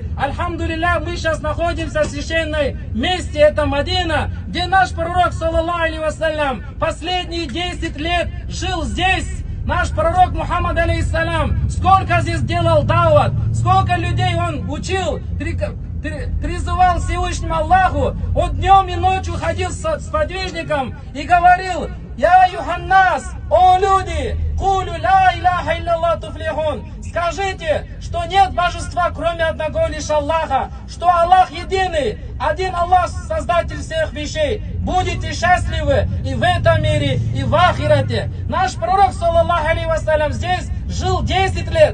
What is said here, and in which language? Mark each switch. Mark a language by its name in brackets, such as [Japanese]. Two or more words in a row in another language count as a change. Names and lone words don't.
[Russian] Альхамдулилля, мы сейчас находимся в священном месте, это Мадина, где наш пророк, [Arabic] صلى الله عليه وسلم, [Russian] последние 10 лет жил здесь. Наш пророк Мухаммад алейхиссалям сколько здесь делал дават, сколько людей он учил, призывал Всевышнему Аллаху, он днем и ночью ходил с подвижником и говорил: [Arabic] «يا أيها الناس, [Russian] о люди, [Arabic] قولوا لا إله إلا الله تفلحوا». [Russian] Скажите, что нет божества, кроме одного лишь Аллаха, что Аллах единый, один Аллах, создатель всех вещей. Будете счастливы и в этом мире, и в ахирате. Наш пророк, [Arabic] صلى الله عليه وسلم, [Russian] здесь жил 10 лет.